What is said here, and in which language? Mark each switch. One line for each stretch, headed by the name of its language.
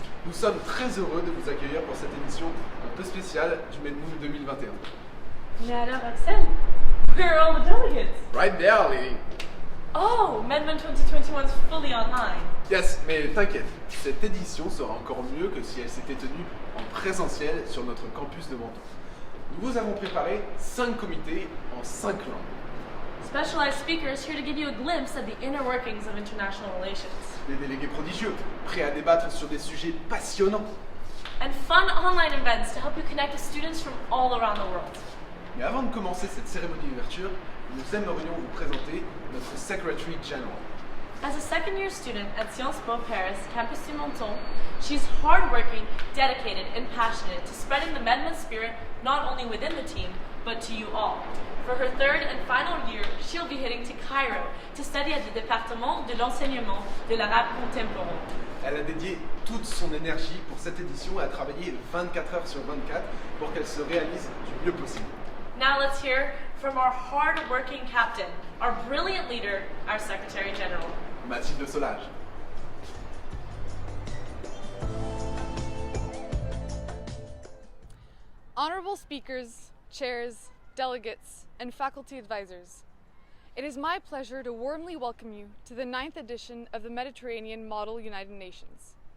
French: Nous sommes très heureux de vous accueillir pour cette édition un peu spéciale du MedMun 2021. Mais alors,
English: Axel, where are all the delegates? Right there, lady. Oh, MedMun 2021 is fully online.
French: Yes, mais t'inquiète, cette édition sera encore mieux que si elle s'était tenue en présentiel sur notre campus de Menton. Nous vous avons préparé 5 comités en 5 langues.
English: Specialized speakers here to give you a glimpse at the inner workings of international relations.
French: Des délégués prodigieux, prêts à débattre sur des sujets passionnants.
English: And fun online events to help you connect with students from all around the world.
French: Mais avant de commencer cette cérémonie d'ouverture, nous aimerions vous présenter notre Secretary General.
English: As a second-year student at Sciences Po Paris, campus du Menton, she's hardworking, dedicated, and passionate to spreading the MedMun spirit not only within the team, but to you all. For her third and final year, she'll be heading to Cairo to study at the Département de l'enseignement de l'arabe contemporain.
French: Elle a dédié toute son énergie pour cette édition et a travaillé 24 heures sur 24 pour qu'elle se réalise du mieux possible.
English: Now let's hear from our hard-working captain, our brilliant leader, our Secretary General. Mathilde Solage. Honorable speakers, chairs, delegates, and faculty advisors, it is my pleasure to warmly welcome you to the 9th edition of the Mediterranean Model United Nations.